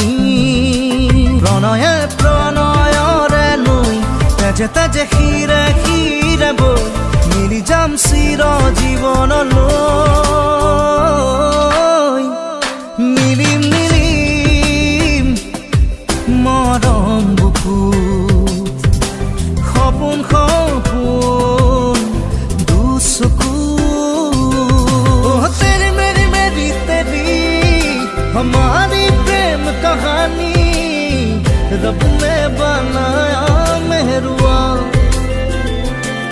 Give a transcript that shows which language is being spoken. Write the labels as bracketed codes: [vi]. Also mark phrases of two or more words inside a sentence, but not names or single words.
[as] প্ৰণয়ে প্ৰণয়ৰে নৈ তেজে তেজে শিৰে শিৰে বৈ মিলি যাম চিৰ জীৱনলৈ। নীলিম নীলিম মৰম বুকুত সপোন সপোন দুচকু। [hi] तेरी मेरी मेरी तेरी हमारी प्रेम कहानी रब ने बनाया मेहरुआ,